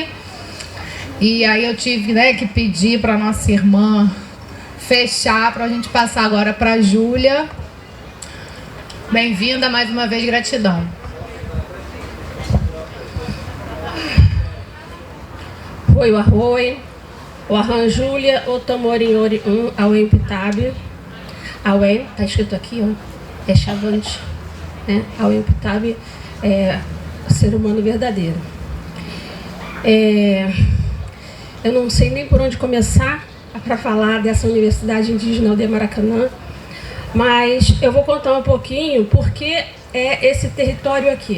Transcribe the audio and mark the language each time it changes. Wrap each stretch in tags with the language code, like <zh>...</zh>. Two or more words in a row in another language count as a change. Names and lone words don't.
<pt>E aí eu tive, né, que pedir para nossa irmã fechar, para a gente passar agora para a Júlia. Bem-vinda, mais uma vez, gratidão.</pt> <xav>Oi, arroi, o arran Júlia, o tamorinhori auem pitabe, auem,</xav> <pt>tá escrito aqui, ó, é chavante.</pt> <xav>Ao Imputabe,</xav> <pt>ser humano verdadeiro. Eu não sei nem por onde começar para falar dessa Universidade Indígena Aldeia Maracanã, mas eu vou contar um pouquinho porque é esse território aqui.</pt>